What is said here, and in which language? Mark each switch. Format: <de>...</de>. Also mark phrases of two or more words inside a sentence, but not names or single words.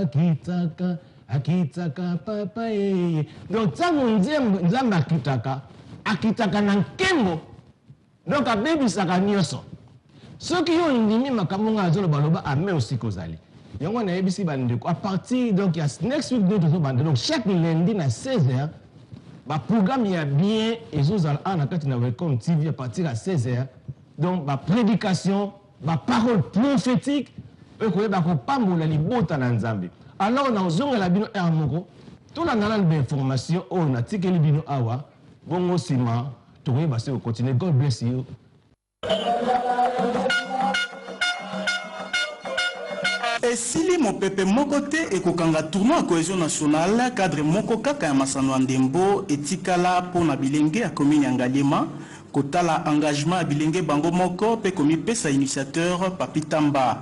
<ln>akitaka papa donc tango nzambe akitaka na nkembo donc abebisaka nyonso soki yo ndimi makambo nga azoloba loba ame aussi kozali yango nayebisi bandeko</ln> <fr>à partir</fr> <ln>donc ya</ln> <en>next week</en> <ln>de tozobanda donc</ln> <fr>chaque lundi</fr> <ln>na 16h baprogramme ya bien ezozala ana kati na Welcome TV</ln> <fr>à partir</fr> <ln>ya 16h donc baprédication</ln> <fr>baparole prophétique</fr> <ln>ekoyeba kopambola libota na nzambe alors nazongela bino ere moko tolandana bainformation oyo natikeli bino awa bongo nsima tokoyeba se kocontinue.</ln> <en>God bless you.</en> <ln>Esili mopepe moko te ekokanga</ln> <fr>tournoi cohésion nationale cadre</fr> <ln>moko kaka ya masano ya ndembo etikala pona bilenge ya commune ya Ngaliema kotala engagement ya bilenge bango moko pe komipesa initiateur Papi Tamba.</ln>